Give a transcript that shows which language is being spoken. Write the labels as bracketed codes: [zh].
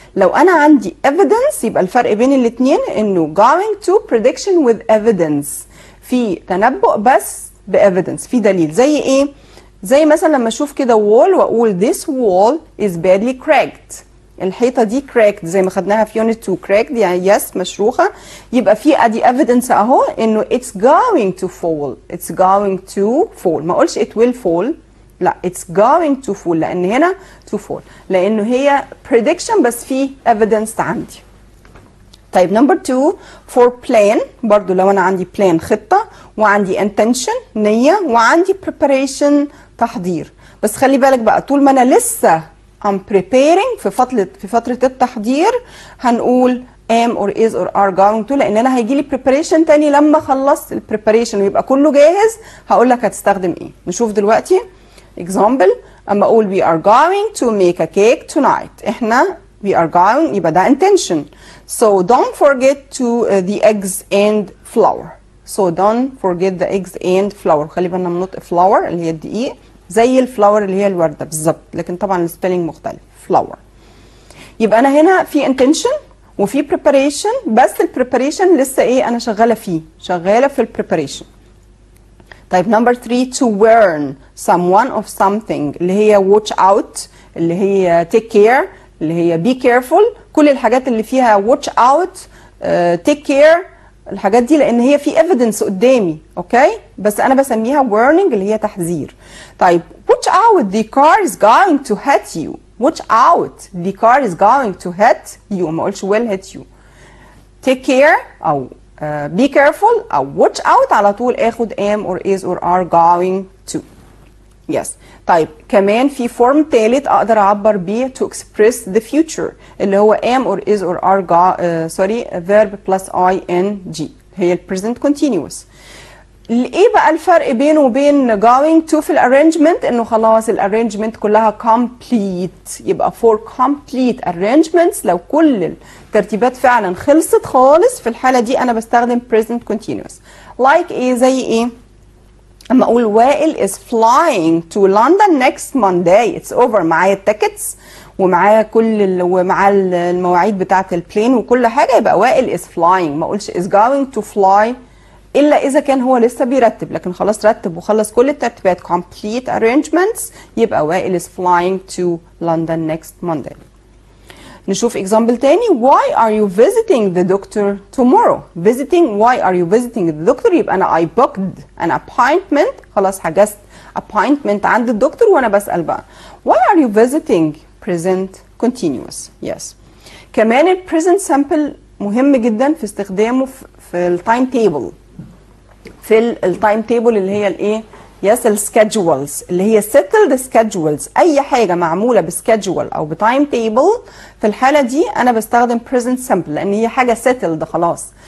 [ar] لو انا عندي evidence يبقى الفرق بين الاثنين انه going to [en] prediction with evidence، [ar] في تنبؤ بس ب evidence، في دليل. زي ايه؟ زي مثلا لما اشوف كده wall واقول [en] this wall is badly cracked، [ar] الحيطه دي cracked زي ما خدناها في unit 2 cracked يعني yes مشروخه، يبقى في ادي evidence اهو انه [en] it's going to fall، [ar] it's going to fall. ما اقولش [en] it will fall، [ar] لا [en] it's going to fall [ar] لان هنا to fall لانه هي prediction بس في evidence عندي. طيب نمبر 2 for plan، برضو لو انا عندي plan خطه وعندي intention نيه وعندي preparation تحضير. بس خلي بالك بقى طول ما انا لسه [en] I'm preparing [ar] في فترة التحضير هنقول [en] am or is or are going to، [ar] لان انا هيجي لي preparation تاني لما خلصت ال preparation ويبقى كله جاهز هقول لك هتستخدم ايه. نشوف دلوقتي example. اما اقول [en] we are going to make a cake tonight، احنا we are going [ar] يبقى ده [en] intention. so don't forget to the eggs and flour. so don't forget the eggs and flour. [ar] خلي بالنا من نطق flour اللي هي الدقيق زي الفلاور اللي هي الورده بالظبط، لكن طبعا السبيلنج مختلف. فلاور. يبقى انا هنا في intention وفي preparation، بس البريباريشن لسه ايه انا شغاله فيه، شغاله في البريباريشن. طيب نمبر 3 [en] to warn someone of something [ar] اللي هي watch out، اللي هي take care، اللي هي be careful، كل الحاجات اللي فيها [en] watch out take care [ar] الحاجات دي لان هي في evidence قدامي. اوكي بس انا بسميها warning اللي هي تحذير. طيب [en] watch out the car is going to hit you. watch out the car is going to hit you، [ar] ما اقولش [en] will hit you. take care او be careful او watch out [ar] على طول اخد [en] am or is or are going to. yes. [ar] طيب كمان في فورم ثالث اقدر اعبر بيه [en] to express the future اللي هو am or is or are verb plus ing هي ال present continuous. [ar] ايه بقى الفرق بينه وبين going to في الارينجمنت؟ انه خلاص الارينجمنت كلها complete، يبقى [en] for complete arrangements [ar] لو كل الترتيبات فعلا خلصت خالص في الحاله دي انا بستخدم present continuous. like ايه؟ زي ايه؟ اما اقول وائل [en] is flying to London next Monday [ar] it's over، معايا التيكتس ومعايا ومعاه المواعيد بتاعه البلين وكل حاجه، يبقى وائل is flying، ما اقولش [en] is going to fly [ar] الا اذا كان هو لسه بيرتب، لكن خلاص رتب وخلص كل الترتيبات complete arrangements يبقى وائل is flying to London next Monday. نشوف example تاني. [en] why are you visiting the doctor tomorrow؟ visiting why are you visiting the doctor يبقى انا I booked an appointment، [ar] خلاص حجزت [en] appointment [ar] عند الدكتور وانا بسأل بقى [en] why are you visiting present continuous. yes. [ar] كمان ال present simple مهم جدا في استخدامه في التايم تيبل، في التايم تيبل اللي هي الايه؟ يس السكادجولز اللي هي [en] settled schedules، [ar] اي حاجه معموله بسكادجول او بتايم تيبل في الحاله دي انا بستخدم present simple لان هي حاجه settled خلاص.